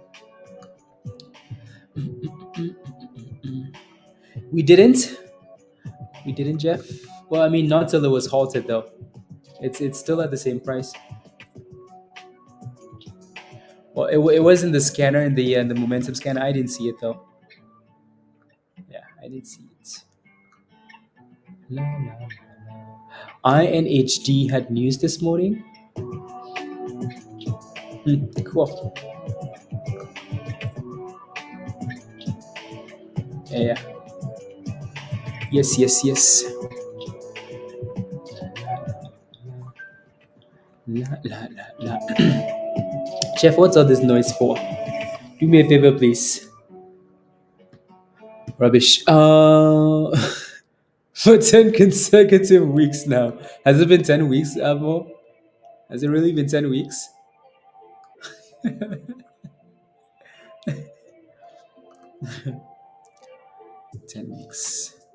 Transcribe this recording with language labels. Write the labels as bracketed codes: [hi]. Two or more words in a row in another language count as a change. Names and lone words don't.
[en] We didn't. We didn't, Jeff. Well, I mean, not till it was halted though. It's still at the same price. Well, it was in the scanner in the momentum scanner. I didn't see it though. Yeah, I didn't see it. La, la, la, la. INHD had news this morning. Cool. Yeah. Yes, yes, yes. La, la, la, la. Chef, what's all this noise for? Do me a favor, please. Rubbish. For 10 consecutive weeks now. Has it been 10 weeks, Amo? Has it really been 10 weeks? 10 weeks.